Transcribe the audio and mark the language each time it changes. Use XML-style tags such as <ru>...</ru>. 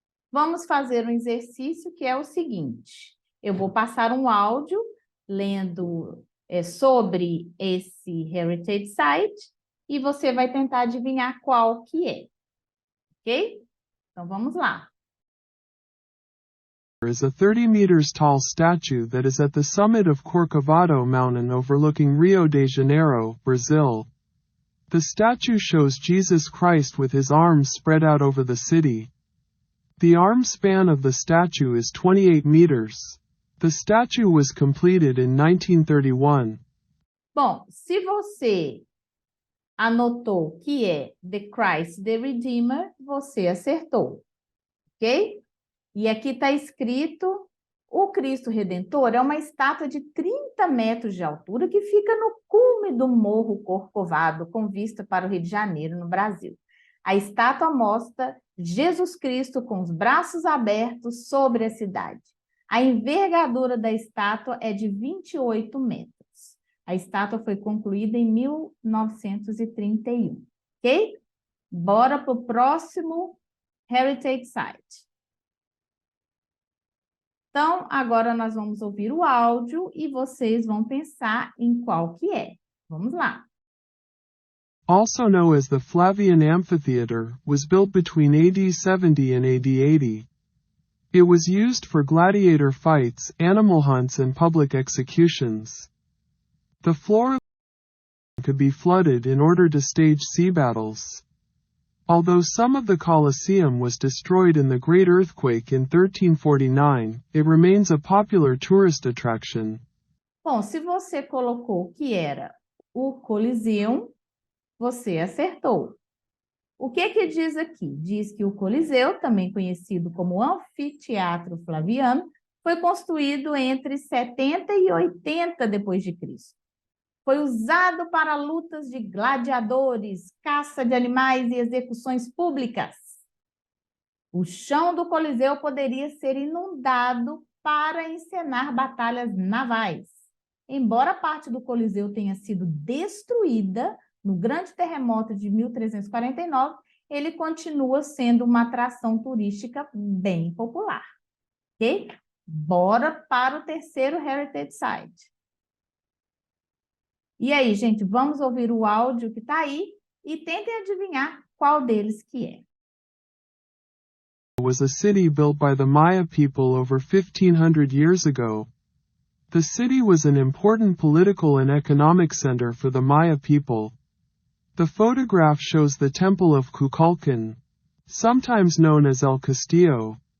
<pt>Vamos fazer um exercício que é o seguinte. Eu vou passar um áudio lendo sobre esse Heritage Site e você vai tentar adivinhar qual que é. Ok? Então, vamos lá.</pt> <en>Is a 30 meters tall statue that is at the summit of Corcovado Mountain overlooking Rio de Janeiro, Brazil. The statue shows Jesus Christ with his arms spread out over the city. The arm span of the statue is 28 meters. The statue was completed in 1931.</en> <pt>Bom, se você anotou que é The Christ the Redeemer, você acertou, ok? E aqui está escrito, o Cristo Redentor é uma estátua de 30 metros de altura que fica no cume do Morro Corcovado, com vista para o Rio de Janeiro, no Brasil. A estátua mostra Jesus Cristo com os braços abertos sobre a cidade. A envergadura da estátua é de 28 metros. A estátua foi concluída em 1931, ok? Bora para o próximo Heritage Site. Então, agora nós vamos ouvir o áudio e vocês vão pensar em qual que é. Vamos lá.</pt> <en>Also known as the Flavian Amphitheater, was built between AD 70 and AD 80. It was used for gladiator fights, animal hunts and public executions. The floor could be flooded in order to stage sea battles. Although some of the Colosseum was destroyed in the Great Earthquake in 1349, it remains a popular tourist attraction.</en> <pt>Bom, se você colocou que era o Coliseu, você acertou. O que diz aqui? Diz que o Coliseu, também conhecido como Anfiteatro Flaviano, foi construído entre 70 e 80 depois de Cristo. Foi usado para lutas de gladiadores, caça de animais e execuções públicas. O chão do Coliseu poderia ser inundado para encenar batalhas navais. Embora parte do Coliseu tenha sido destruída no grande terremoto de 1349, ele continua sendo uma atração turística bem popular. Ok? Bora para o terceiro Heritage Site. E aí, gente, vamos ouvir o áudio que está aí e tentem adivinhar qual deles que é.</pt> <en>Was a city built by the Maya people over 1,500 years ago. The city was an important political and economic center for the Maya people. The photograph shows the Temple of Kukulkan, sometimes known as El Castillo.</en>